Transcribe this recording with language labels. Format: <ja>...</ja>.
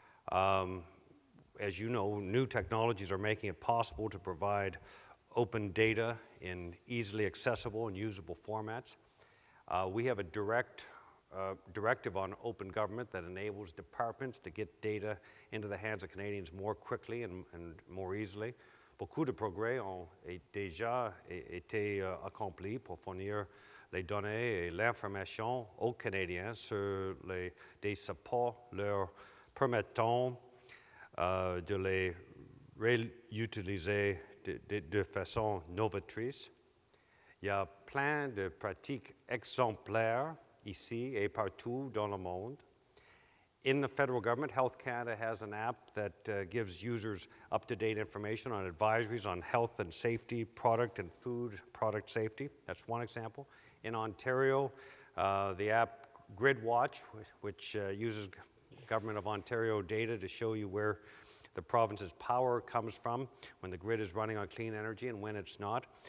<en>As you know, new technologies are making it possible to provide open data in easily accessible and usable formats. We have a directive on open government that enables departments to get data into the hands of Canadians more quickly and more easily.</en> <fr>Beaucoup de progrès ont déjà été accomplis pour fournir les données et l'information aux Canadiens sur des supports leur permettant de les réutiliser de façon novatrice. Il y a plein de pratiques exemplaires ici et partout dans le monde.</fr> <en>In the federal government, Health Canada has an app that gives users up-to-date information on advisories on health and safety, product and food product safety. That's one example. In Ontario, the app GridWatch, which uses Government of Ontario data to show you where the province's power comes from, when the grid is running on clean energy and when it's not.</en>